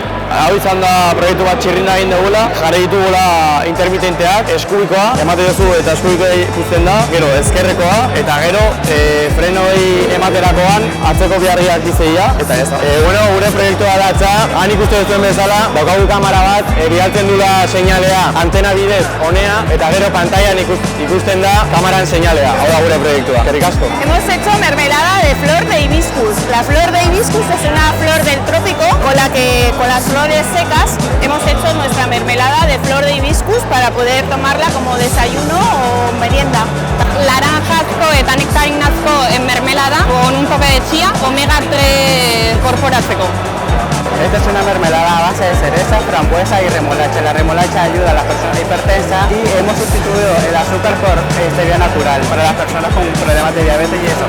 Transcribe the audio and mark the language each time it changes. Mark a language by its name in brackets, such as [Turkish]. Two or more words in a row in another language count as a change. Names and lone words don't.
[Basque] Hau izan da proiektu bat txirrinda egin dugula, jarri ditugula intermitenteak, eskubikoa, ematen duzu eta eskubikoa ikusten da, gero ezkerrekoa, eta gero frenoi ematerakoan atzeko biharriak izaia, eta ez da. Gure proiektua datza, han ikusten duzuen bezala, daukagu kamera bat, bialtzen dula seinalea antena bidez honea, eta gero pantailan ikusten da kamaran seinalea, hau da gure proiektua. Eskerrik asko. [Spanish] Hemos hecho mermelada de flor de hibiscus. La flor de hibiscus es una flor del trópico con las flores secas hemos hecho nuestra mermelada de flor de hibiscus para poder tomarla como desayuno o merienda. [Basque] Laranjazko eta nektarinazko mermelada [Spanish] con un toque de chía, [Basque] omega 3 korporatzeko. [Spanish] Esta es una mermelada a base de cereza, frambuesa y remolacha. La remolacha ayuda a las personas hipertensas y hemos sustituido el azúcar por stevia natural para las personas con problemas de diabetes y eso.